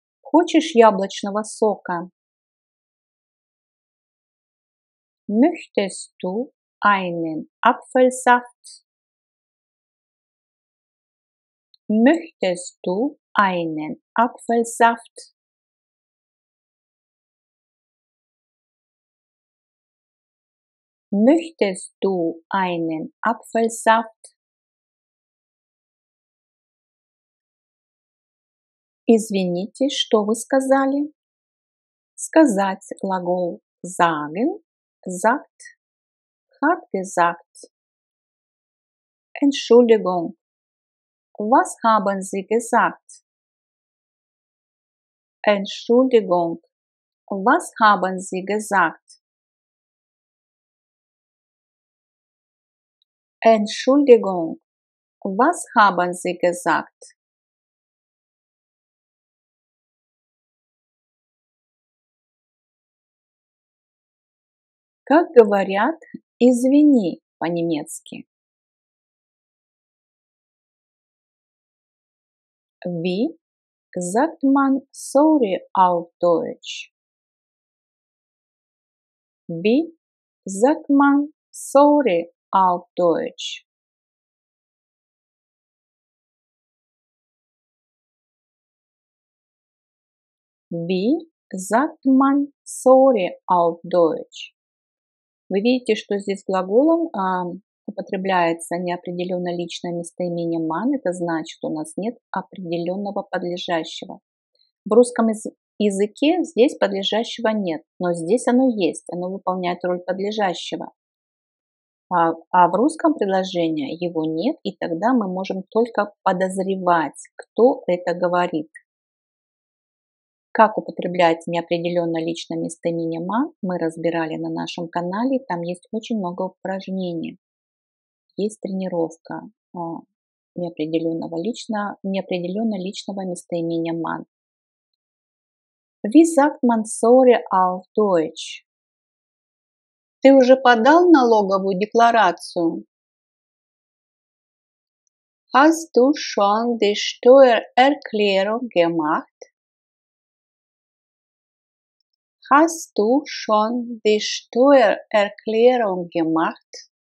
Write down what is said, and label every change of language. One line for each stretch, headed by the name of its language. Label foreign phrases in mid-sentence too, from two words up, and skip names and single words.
Russian: Хочешь яблочного сока?
German: Möchtest du einen Apfelsaft? Möchtest du einen Apfelsaft? Möchtest du einen Apfelsaft?
Russian: Извините, что вы сказали? Сказать глагол
German: sagen, sagt, hat gesagt. Entschuldigung, was haben Sie gesagt? Entschuldigung, was haben Sie gesagt? Entschuldigung, was haben Sie gesagt?
Russian: Как говорят «извини» по-немецки?
German: Wie sagt man sorry auf Deutsch? Wie sagt man sorry auf Deutsch? Wie sagt man sorry auf Deutsch?
Russian: Вы видите, что здесь глаголом употребляется неопределенно личное местоимение man. Это значит, у нас нет определенного подлежащего. В русском языке здесь подлежащего нет, но здесь оно есть, оно выполняет роль подлежащего. А в русском предложении его нет, и тогда мы можем только подозревать, кто это говорит. Как употреблять неопределенно личное местоимение man, мы разбирали на нашем канале. Там есть очень много упражнений. Есть тренировка неопределенно личного местоимения man.
German: Wie sagt man sorry auf Deutsch?
Russian: Ты уже подал налоговую декларацию?
German: Hast du schon die Steuererklärung gemacht? Hast du schon die Steuererklärung gemacht?